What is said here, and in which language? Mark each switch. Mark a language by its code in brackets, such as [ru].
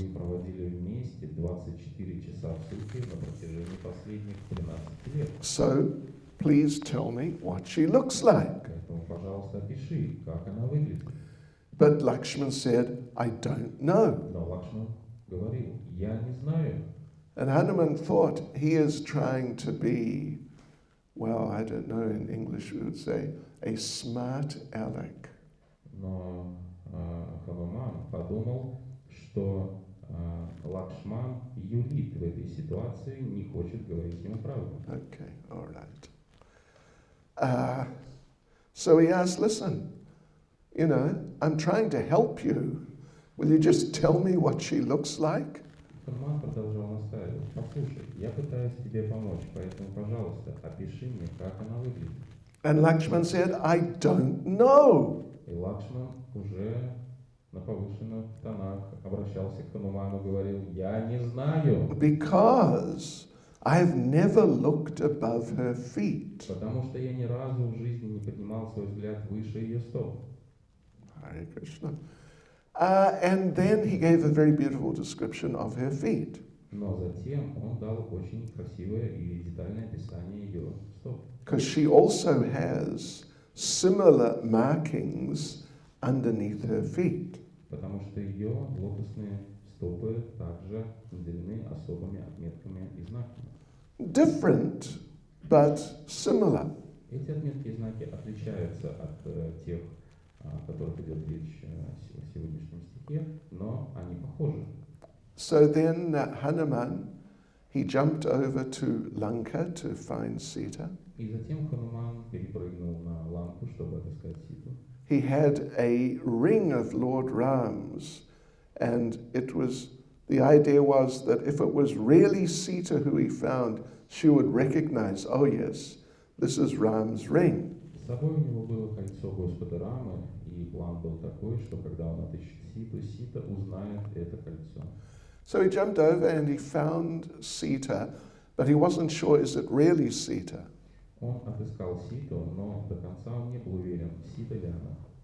[ru] Вы проводили вместе 24 часа в сутки на протяжении последних 13 лет. [en] So, please tell me what she looks like. [ru] Поэтому, пожалуйста, опиши, как она выглядит. [en] But Lakshman said, I don't know. [ru] Но Лакшман говорил: я не знаю. [en] And Hanuman thought he is trying to be, well, I don't know, in English we would say, a smart aleck. [ru] Но Хануман подумал, что Лакшман юлит в этой ситуации, не хочет говорить ему правду. [en] Okay, all right. So he asked, listen, you know, I'm trying to help you. Will you just tell me what she looks like? [ru] Хануман продолжал настаивать: послушай, я пытаюсь тебе помочь, поэтому, пожалуйста, опиши мне, как она выглядит. [en] And Lakshman said, I don't know. [ru] И Лакшман уже на повышенных тонах обращался к Хануману, говорил: я не знаю. [en] Because I've never looked above her feet. [ru] Потому что я ни разу в жизни не поднимал свой взгляд выше ее стоп. [en] Hare Krishna. And then he gave a very beautiful description of her feet. [ru] Но затем он дал очень красивое и детальное описание ее стоп. [en] Because she also has similar markings underneath her feet. [ru] Потому что ее лотосные стопы также наделены особыми отметками и знаками. [en] Different, but similar. [ru] Эти отметки и знаки отличаются от тех, о которых идет речь в сегодняшнем стихе, но они похожи. [en] So then Hanuman, he jumped over to Lanka to find Sita. [ru] И затем Хануман перепрыгнул на Ланку, чтобы отыскать Ситу. [en] He had a ring of Lord Ram's, and the idea was that if it was really Sita who he found, she would recognize, oh yes, this is Ram's ring. [ru] С собой у него было кольцо Господа Рамы, и план был такой, что когда он отыщет Ситу, Сита узнает это кольцо. [en] So he jumped over and he found Sita, but he wasn't sure, is it really Sita? [ru] Он отыскал Ситу, но до конца он не был уверен, Сита ли она.